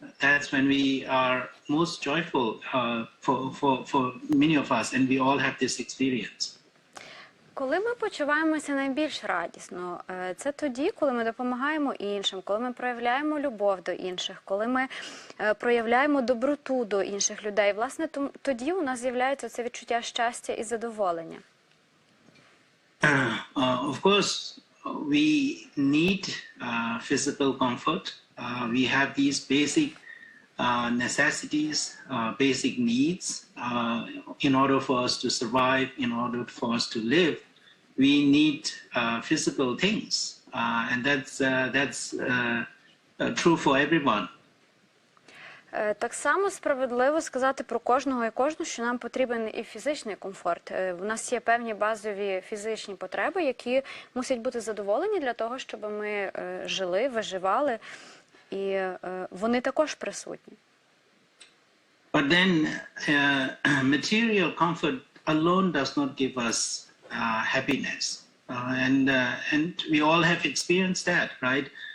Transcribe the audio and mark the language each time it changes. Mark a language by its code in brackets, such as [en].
[en] That's when we are most joyful for many of us, and we all have this experience. [uk] Коли ми почуваємося найбільш радісно, це тоді, коли ми допомагаємо іншим, коли ми проявляємо любов до інших, коли ми проявляємо доброту до інших людей. Власне, тоді у нас з'являється це відчуття щастя і задоволення. [en] Of course, we need physical comfort. We have these basic necessities, basic needs. In order for us to survive, in order for us to live, we need physical things, and that's true for everyone. [uk] Так само справедливо сказати про кожного і кожну, що нам потрібен і фізичний комфорт. У нас є певні базові фізичні потреби, які мусять бути задоволені для того, щоб ми жили, виживали, і вони також присутні. [en] But then material comfort alone does not give us happiness, and we all have experienced that, right?